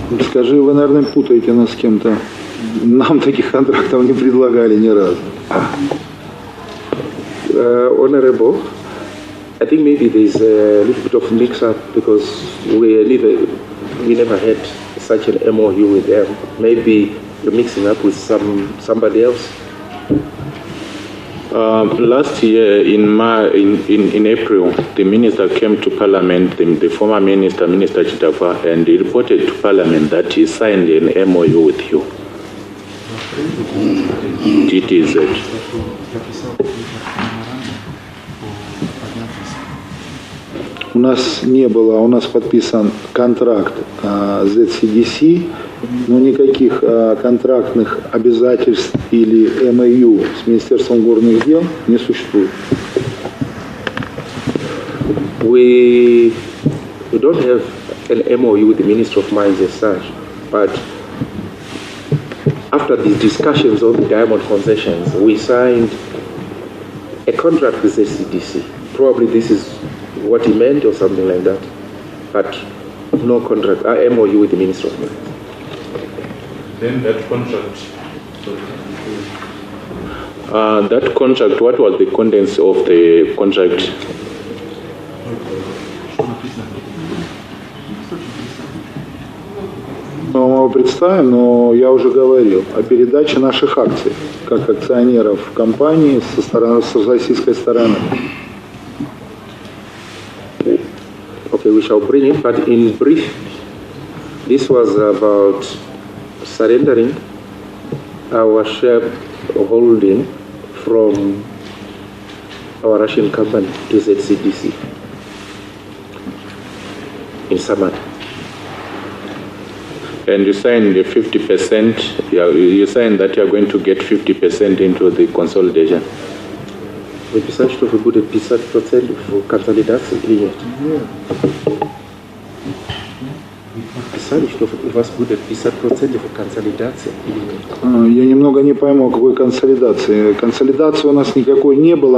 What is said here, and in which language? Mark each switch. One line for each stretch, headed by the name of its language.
Russian: Скажи, вы, наверное, путаете нас с кем-то. Нам таких контрактов не предлагали ни разу.
English: Honorable, I think maybe there's a little bit of mix-up because we never had such an MOU with them. Maybe you're mixing up with somebody else. Last year in April, the minister came to Parliament, the former minister, Minister Chitafa, and he reported to Parliament that he signed an MOU with you, DTZ.
Russian: У нас не было, у нас подписан контракт с ZCDC, но никаких контрактных обязательств или МОУ с Министерством горных дел не существует.
English: We don't have an MOU with the Minister of Mines as such, but after the discussions on the diamond concessions, we signed a contract with the CDC. Probably this is what he meant or something like that, but no contract, MOU with the Minister of Mines. Then that contract, what was the contents of the contract?
Russian: Мы его представим, но я уже говорил о передаче наших акций, как акционеров в компании с российской стороны.
English: Okay, we shall bring it, but in brief, this was about surrendering our share holding from our Russian company to ZCDC in summary. And you signed the 50%, you signed that you're going to get 50% into the consolidation.
Russian: Вы писали, что вы будете 50% в консолидации или нет? сказали, что у вас будет 50% консолидации. Я немного не пойму, о какой консолидации. Консолидации у нас никакой не было.